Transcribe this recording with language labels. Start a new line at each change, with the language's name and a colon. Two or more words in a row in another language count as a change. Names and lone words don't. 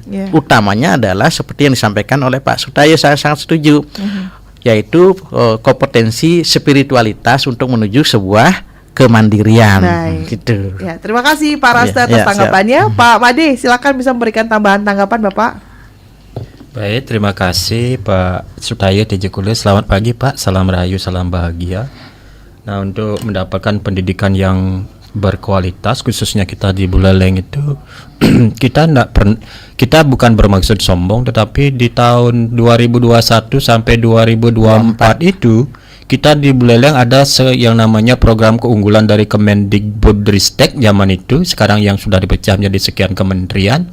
Indonesian: Utamanya adalah seperti yang disampaikan oleh Pak Sutaya, saya sangat setuju. Yaitu kompetensi spiritualitas untuk menuju sebuah kemandirian. Gitu. Ya, terima kasih Pak Rasta atas tanggapannya. Pak Made, silakan bisa memberikan tambahan tanggapan Bapak. Baik, terima kasih Pak Sutaya Tejakula. Selamat pagi Pak, salam rahayu, salam bahagia. Nah, untuk mendapatkan pendidikan yang berkualitas, khususnya kita di Buleleng itu kita bukan bermaksud sombong, tetapi di tahun 2021 sampai 2024 itu kita di Buleleng ada yang namanya program keunggulan dari Kemendikbudristek zaman itu, sekarang yang sudah dipecah menjadi sekian kementerian.